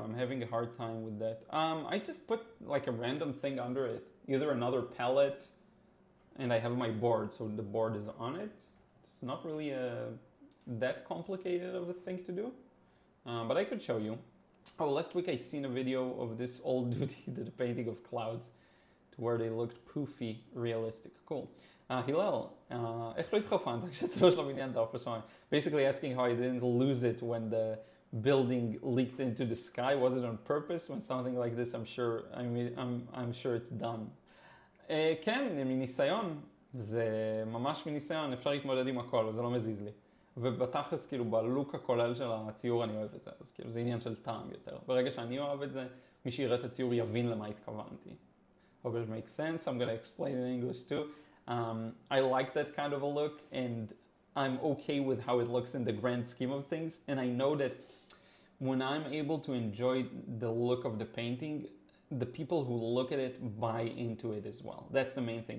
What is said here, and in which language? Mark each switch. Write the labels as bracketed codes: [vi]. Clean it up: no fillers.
[en] I'm having a hard time with that. I just put like a random thing under it, either another palette, and I have my board, so the board is on it. It's not really that complicated of a thing to do, but I could show you. Oh, last week I seen a video of this old dude who did a painting of clouds to where they looked poofy, realistic. Cool. [he] Hillel, איך לא התחרפנת כשהצלו של הבניין דף בשמיים? [en] Basically asking how I didn't lose it when the building leaked into the sky. Was it on purpose? When something like this, I'm sure it's done. [he] כן, מניסיון, זה ממש מניסיון, אפשר להתמודד עם הכל, וזה לא מזיז לי. ובתכלס, כאילו, בלוק הכולל של הציור אני אוהב את זה, אז כאילו, זה עניין של טעם יותר. ברגע שאני אוהב את זה, מי שיראה את הציור יבין למה התכוונתי. [en] Hope it makes sense. I'm gonna explain in English too. I like that kind of a look, and I'm okay with how it looks in the grand scheme of things. And I know that when I'm able to enjoy the look of the painting, the people who look at it buy into it as well. That's the main thing.